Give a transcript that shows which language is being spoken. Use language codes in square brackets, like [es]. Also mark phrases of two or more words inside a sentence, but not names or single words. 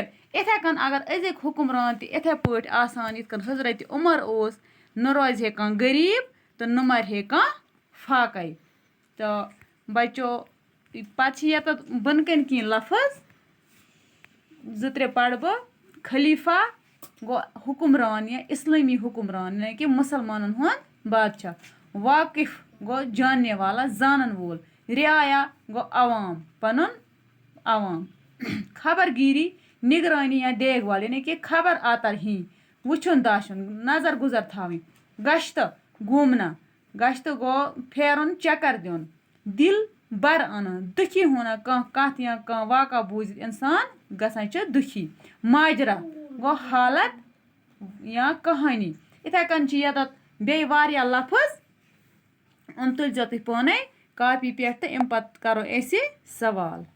[ks] یِتھَے کٔنۍ اگر أزِکۍ حُکمران تہِ یِتھَے پٲٹھۍ آسان یِتھ کٔنۍ حضرت عمر اوس نہ روزِ ہے کانٛہہ غریٖب تہٕ نہ مرِ ہے کانٛہہ فاقے. تہٕ بچو پتہٕ چھِ ییٚتٮ۪تھ بۄنہٕ کَنۍ کینٛہہ لفظ 2-3 پرٕ بہٕ. خلیفہ گوٚو حُکمران یا اِسلٲمی حُکمران یعنی کہِ مُسلمانن ہُنٛد بادشاہ. واقف گوٚو [ur] جاننے والا [ks] زانن وول. رعایا گوٚو عوام پنُن عوام. خبر گیری نگرانی یا [ur] دیکھ بھال [ks] یعنی کہ خبر آتر ہی وٕچھُن داچھُن نظر گُزر تھاوٕنۍ. گشتہٕ گھوٗمنا. گشتہٕ گوٚو پھیرُن چکر دیُن. دل بَر اَنان [ur] دُکھی ہونا [ks] کانٛہہ کَتھ یا کانٛہہ واقعہ بوٗزِتھ اِنسان گژھان چھِ دُکھی ماجرا گوٚو حالت یا کہانی یِتھَے کٔنۍ چھِ ییٚتَتھ بیٚیہِ واریاہ لفظ یِم تُلۍزیو تُہۍ پانَے کاپی پٮ۪ٹھ تہٕ اَمہِ پَتہٕ کَرو أسۍ سوال